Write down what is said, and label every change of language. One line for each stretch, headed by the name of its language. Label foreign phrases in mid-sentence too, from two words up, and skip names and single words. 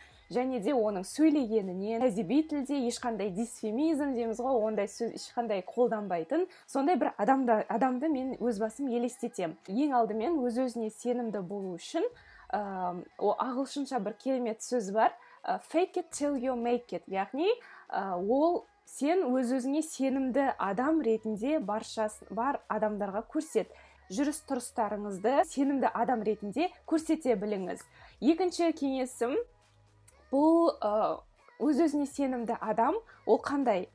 Kazakh: Және де оның сөйлегенінен, әдеби тілде ешқандай дисфемизм дейміз ғой, ондай сөз ешқандай қолданбайтын, сондай бір адамды мен өз басым елестетем. Ең алдымен өз-өзіне сенімді болу үшін, ағылшынша бір керемет сөз бар,
English: fake it till you make it,
Kazakh: яғни ол сен өз-өзіңе сенімді адам ретінде бар адамдарға көрсет. Жүріс-тұрыстарыңызды сенімді адам ретінде көрсете біліңіз. Екінші кеңесім, бұл өз-өзіне сенімді адам, ол қандай?